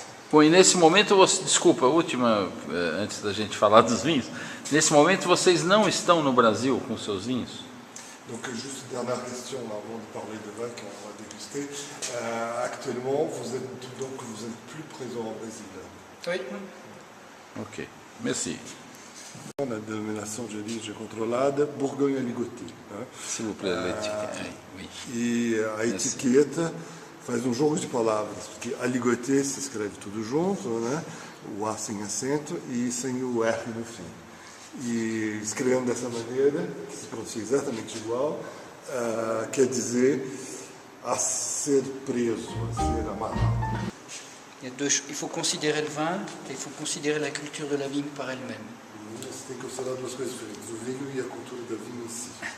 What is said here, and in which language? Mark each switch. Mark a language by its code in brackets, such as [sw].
[pt] Bom, e nesse momento, desculpa, a última, antes da gente falar dos vinhos, nesse momento vocês não estão no Brasil com seus vinhos? [fr] Donc, juste une dernière question avant de parler de vin qu'on va déguster. Actuellement, vous êtes plus présent au Brésil. Oui. Ok, merci. [pt] Na denominação de origem controlada, Bourgogne-Aligoté. [fr] S'il vous plaît, l'étiquette. Oui. [pt] E a etiqueta faz um jogo de palavras, porque Aligoté se escreve tudo junto, né? O A sem acento e sem o R no fim. E escrevendo dessa maneira, que se pronuncia exatamente igual, quer dizer a ser preso, a ser amarrado. [fr] Il faut considérer le vin et il faut considérer la culture de la vigne par elle-même. [pt] Você tem que considerar duas coisas diferentes, o vinho e a cultura da vinho em si.